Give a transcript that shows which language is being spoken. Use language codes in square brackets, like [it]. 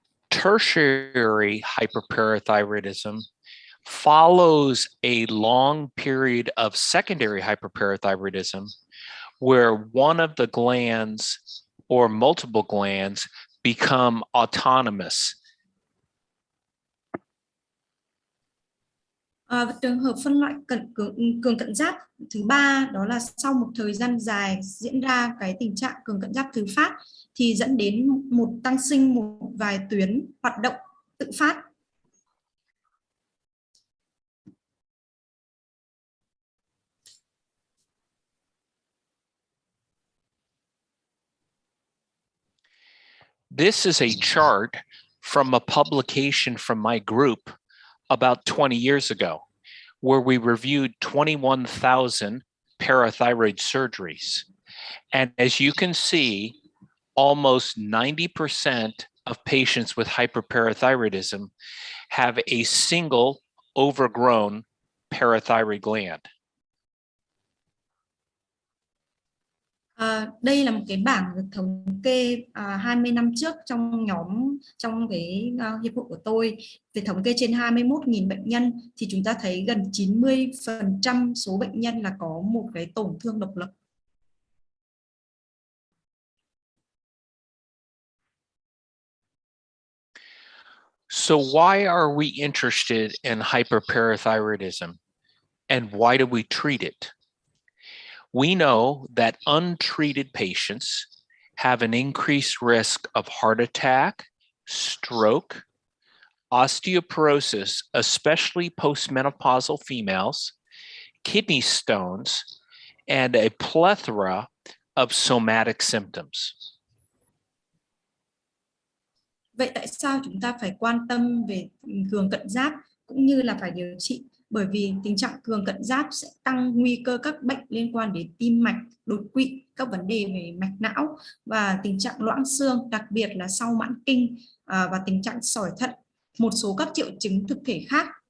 [en] Tertiary hyperparathyroidism follows a long period of secondary hyperparathyroidism where one of the glands or multiple glands become autonomous. [vi] Trường hợp phân loại cường cận giáp thứ ba đó là sau một thời gian dài diễn ra cái tình trạng cường cận giáp thứ phát thì dẫn đến một tăng sinh một vài tuyến hoạt động tự phát. [en] This is a chart from a publication from my group about 20 years ago, where we reviewed 21,000 parathyroid surgeries. And as you can see, almost 90% of patients with hyperparathyroidism have a single overgrown parathyroid gland. [vi] Đây là một cái bảng được thống kê 20 năm trước trong cái hiệp hội của tôi về thống kê trên 21.000 bệnh nhân thì chúng ta thấy gần 90% số bệnh nhân là có một cái tổn thương độc lập. [en] So why are we interested in hyperparathyroidism and why do we treat it? We know that untreated patients have an increased risk of heart attack, stroke, osteoporosis, especially postmenopausal females, kidney stones, and a plethora of somatic symptoms. [vi] Vậy tại sao chúng ta phải quan tâm về cường cận giáp cũng như là phải điều trị? Bởi vì tình trạng cường cận giáp sẽ tăng nguy cơ các bệnh liên quan đến tim mạch, đột quỵ, các vấn đề về mạch não và tình trạng loãng xương, đặc biệt là sau mãn kinh và tình trạng sỏi thận, một số các triệu chứng thực thể khác.